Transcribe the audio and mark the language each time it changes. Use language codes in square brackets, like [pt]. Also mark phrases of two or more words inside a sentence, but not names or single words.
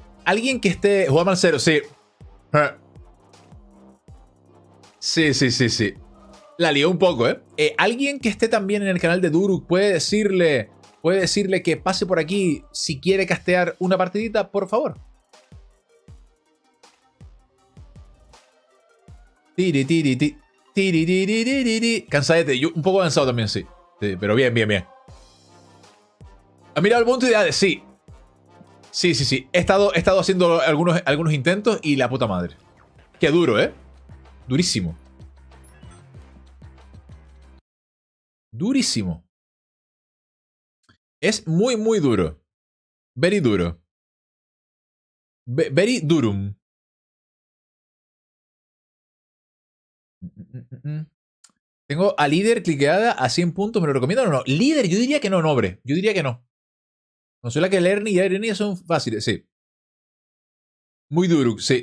[es] Alguien que esté... Juan Marcelo, sí. Sí, sí, sí, sí. La lió un poco, ¿eh? Alguien que esté también en el canal de Duruk puede decirle que pase por aquí si quiere castear una partidita, por favor. Tiri, tiri, tiri, tiri, tiri, tiri. Cansadete. Yo un poco cansado también, sí. Sí, pero bien, bien, bien. ¿Ha mirado el punto de ideales? Sí. Sí, sí, sí. He estado haciendo algunos intentos y la puta madre. Qué duro, ¿eh? Durísimo. Durísimo. Es muy, muy duro. Very duro. Very durum. Tengo a líder cliqueada a 100 puntos. ¿Me lo recomiendan o no? Líder, yo diría que no, nobre. Yo diría que no. Consuela que Lerny y Ernie son fáciles, sí. Muy duro, sí.